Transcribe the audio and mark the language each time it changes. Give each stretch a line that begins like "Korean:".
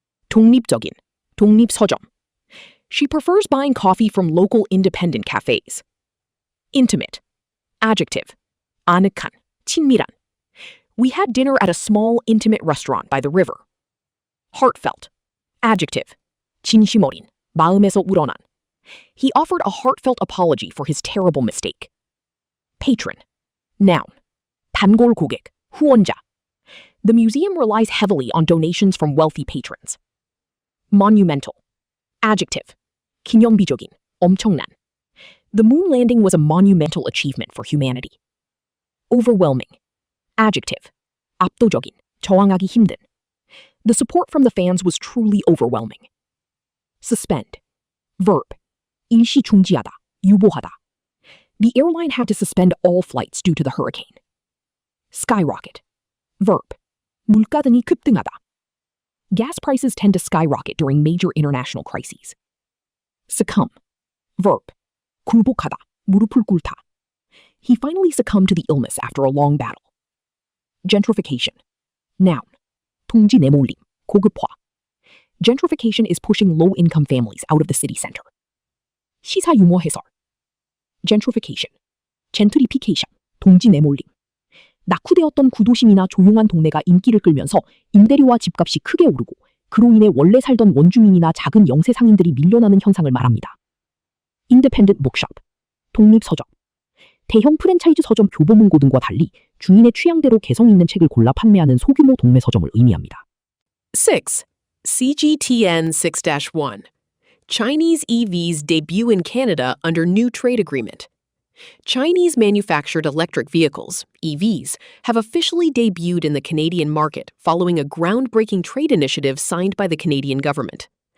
Korean: 독립적인, 독립서점.
English: She prefers buying coffee from local independent cafes. Intimate. Adjective.
Korean: 아늑한, 친밀한.
English: We had dinner at a small, intimate restaurant by the river. Heartfelt. Adjective.
Korean: 진심 어린, 마음에서 우러난.
English: He offered a heartfelt apology for his terrible mistake. Patron. Noun.
Korean: 단골 고객, 후원자.
English: The museum relies heavily on donations from wealthy patrons. Monumental. Adjective.
Korean: 기념비적인, 엄청난.
English: The moon landing was a monumental achievement for humanity. Overwhelming. Adjective.
Korean: 압도적인, 저항하기 힘든.
English: The support from the fans was truly overwhelming. Suspend. Verb.
Korean: 일시 중지하다, 유보하다.
English: The airline had to suspend all flights due to the hurricane. Skyrocket. Verb.
Korean: 물가 등이 급등하다.
English: Gas prices tend to skyrocket during major international crises. Succumb. Verb.
Korean: 굴복하다, 무릎을 꿇다.
English: He finally succumbed to the illness after a long battle. Gentrification. Noun.
Korean: 통지 내몰림, 고급화.
English: Gentrification is pushing low-income families out of the city center.
Korean: 시사 유머 해설. Gentrification. 젠트리피케이션, 동지 내몰림. 낙후되었던 구도심이나 조용한 동네가 인기를 끌면서 임대료와 집값이 크게 오르고 그로 인해 원래 살던 원주민이나 작은 영세 상인들이 밀려나는 현상을 말합니다.
English: Independent bookshop.
Korean: 독립서점. 대형 프랜차이즈 서점 교보문고 등과 달리 주인의 취향대로 개성 있는 책을 골라 판매하는 소규모 동네 서점을 의미합니다.
English: 6. CGTN 6-1. Chinese EVs debut in Canada under new trade agreement. Chinese manufactured electric vehicles, EVs, have officially debuted in the Canadian market following a groundbreaking trade initiative signed by the Canadian government.